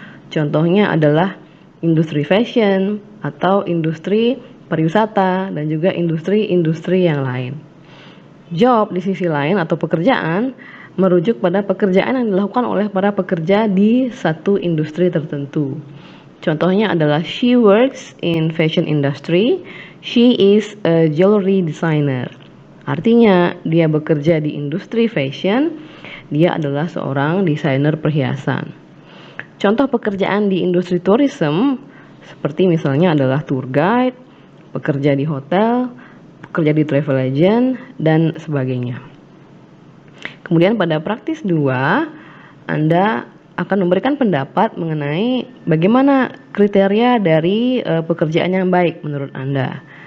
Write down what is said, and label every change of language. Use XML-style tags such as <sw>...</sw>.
<id>Contohnya adalah industri fashion atau industri pariwisata dan juga industri-industri yang lain. Job di sisi lain atau pekerjaan merujuk pada pekerjaan yang dilakukan oleh para pekerja di satu industri tertentu. Contohnya adalah</id> <en>she works in fashion industry. She is a jewelry designer.</en> <id>Artinya dia bekerja di industri fashion. Dia adalah seorang desainer perhiasan. Contoh pekerjaan di industri tourism seperti misalnya adalah tour guide, pekerja di hotel, bekerja di travel agent, dan sebagainya. Kemudian pada praktis 2, Anda akan memberikan pendapat mengenai bagaimana kriteria dari pekerjaan yang baik menurut Anda.</id>